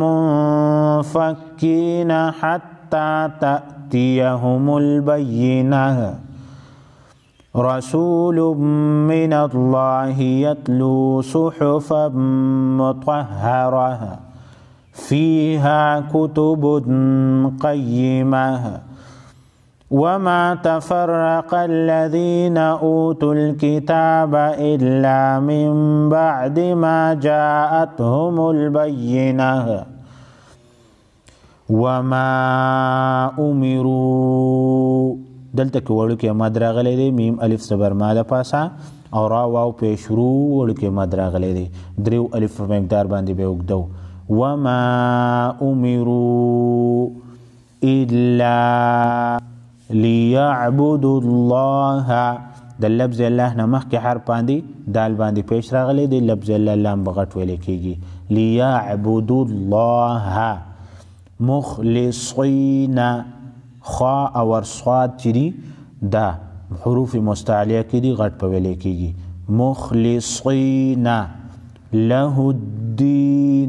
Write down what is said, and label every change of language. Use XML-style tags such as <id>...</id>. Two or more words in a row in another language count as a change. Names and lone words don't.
<ar>منفكين حتى تأتيهم البينة رسول من الله يتلو صحفا مطهرة فيها كتب قيمة وما تفرق الذين أوتوا الكتاب إلا من بعد ما جاءتهم البينة وما أمروا</ar> <ps>دلته کې وړو کې مد راغلی دی میم الف زبر ما د پاسه او را واو پیش رو وړو کې مد راغلی دی دریو الف په مقدار باندې به وګدو</ps> <ar>وما أمروا إلا ليعبدوا الله</ar> <ps>د لفظ الله نه مخکې حرف باندې دال باندې پیش راغلی دی لفظ الله لام بغټ ویل کېږي</ps> <ar>ليعبدوا الله مخلصین</ar> <ps>خا او صاد چې دي دا حروف مستعلیه کې دي غټ په ویل کېږي</ps> <ar>مخلصین له الدین</ar>